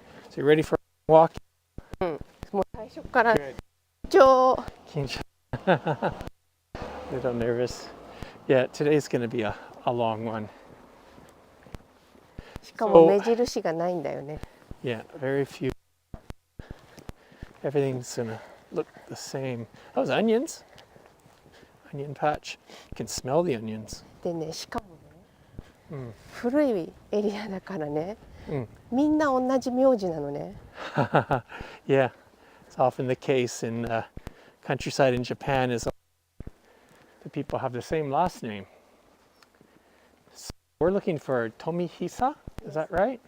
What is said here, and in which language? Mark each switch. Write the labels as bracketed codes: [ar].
[en] So you ready for a walk? [ja] もう最初から [en] Good. [ja] 超 [en] Kinshasa. little nervous. Yeah, today's going to be a long one. [ja] しかも目印がないんだよね。 [en] Yeah, very few. Everything's gonna look the same. Those onions. Onion patch. You can smell the onions. [ja] でね、しかもね、古いエリアだからね、みんな同じ名字なのね。 [en] Yeah, it's often the case in countryside in Japan is the people have the same last name. So we're looking for Tomihisa, is that right?